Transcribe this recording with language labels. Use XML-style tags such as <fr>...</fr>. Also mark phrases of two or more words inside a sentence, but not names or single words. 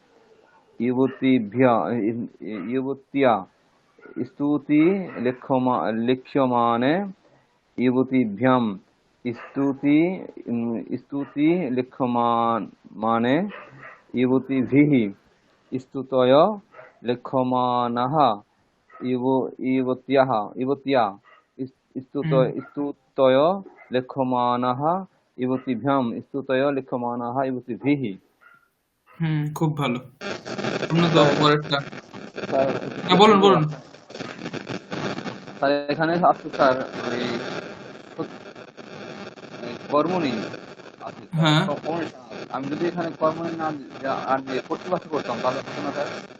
<sa>युवत्या स्तुति लिख्यमाने युवतीभ्यां स्तुति लिख्यमाने युवतीभिः स्तुतय लिख्यमानः युवत्या হুম स्तुतय लिख्यमानः युवतीभ्यां स्तुतय लिख्यमानः युवतीभिः।</sa> <bn>হুম খুব ভালো। সোমনাথ স্যার বাবু পরেরটা। স্যার হ্যাঁ বলুন বলুন। স্যার এখানে আছে স্যার ওই কর্মণি আছে স্যার, হ্যাঁ কর্মণি। আমি যদি এখানে কর্মণি না আর দিয়ে কর্তৃবাচ্য করতাম তাহলে হতো না স্যার?</bn>